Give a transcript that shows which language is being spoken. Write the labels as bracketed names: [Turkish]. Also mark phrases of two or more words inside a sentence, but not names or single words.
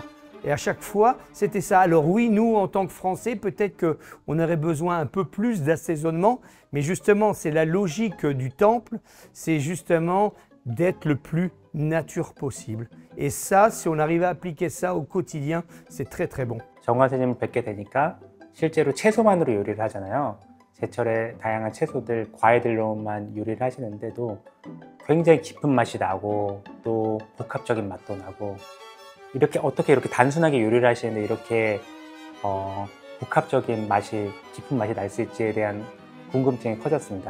[French] Et à chaque fois, c'était ça. Alors oui, nous, en tant que Français, peut-être qu'on aurait besoin un peu plus d'assaisonnement, mais justement, c'est la logique du temple, c'est justement d'être le plus nature possible. Et ça, si on arrive à appliquer ça au quotidien, c'est très très bon. [Korean] 정관 선생님을 뵙게 되니까 실제로 채소만으로 요리를 하잖아요. 제철에 다양한 채소들, 과일들로만 요리를 하시는데도 굉장히 깊은 맛이 나고 또 복합적인 맛도 나고 이렇게 어떻게 이렇게 단순하게 요리를 하시는데 이렇게 복합적인 맛이, 깊은 맛이 날 수 있지에 대한 궁금증이 커졌습니다.